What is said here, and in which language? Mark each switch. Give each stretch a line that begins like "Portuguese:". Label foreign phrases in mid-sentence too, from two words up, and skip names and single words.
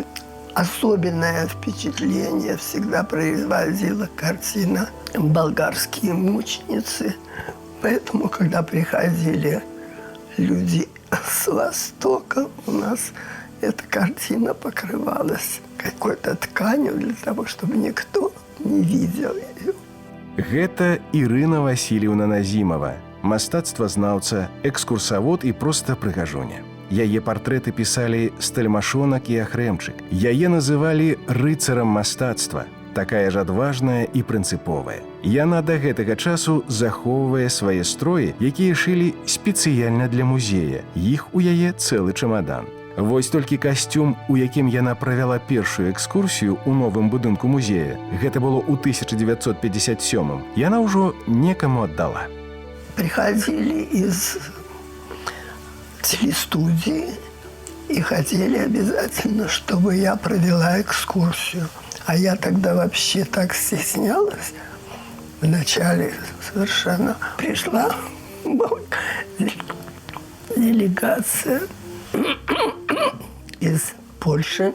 Russian: Особенное впечатление всегда производила картина «Болгарские мученицы». Поэтому, когда приходили люди с Востока, у нас эта картина покрывалась какой-то тканью для того, чтобы никто не видел ее.
Belarusian: Гэта Ірына Васильевна Назімова, мастацтвазнаўца, экскурсавод і проста прыгажуня. Яе партрэты пісалі Стальмашонак і Ахрэмчык. Яе называлі рыцарам мастацтва, такая ж адважная і прынцыповая. Яна да гэтага часу захоўвае свае строі, якія шылі спецыяльна для музея. Іх у яе цэлы чамадан. Вось толькі касцюм, у якім яна правяла першую экскурсію ў новым будынку музея, гэта было ў 1957-м, яна ўжо некаму аддала.
Russian: Приходили из телестудии и хотели обязательно, чтобы я провела экскурсию. А я тогда вообще так стеснялась. Вначале совершенно пришла делегация из Польши.